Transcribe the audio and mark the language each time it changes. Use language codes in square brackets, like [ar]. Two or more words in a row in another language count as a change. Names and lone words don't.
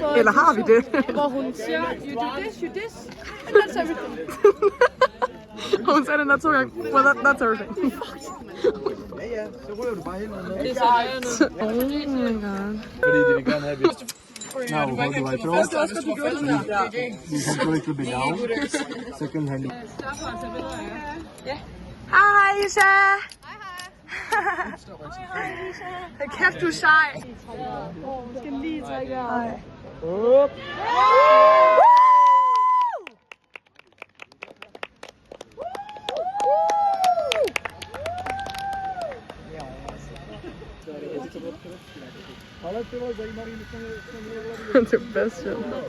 [da] Eller har vi det? Hvor hun siger, [en] you do this, and that's everything. [da] Hun sagde den der 2 gange. [en] Well, that's everything. [da] Ja, så ryger du bare hen og noget. Det er så [en] Oh my god. [da] Fordi de vil gerne have, at [en] now, how do I throw? You can go a little bit down. Second hand. [da] Hej, Isha! Hej, kæft, du er sej. Jeg skal lige trække her. [en] Up. [da] Det er bedst, jo.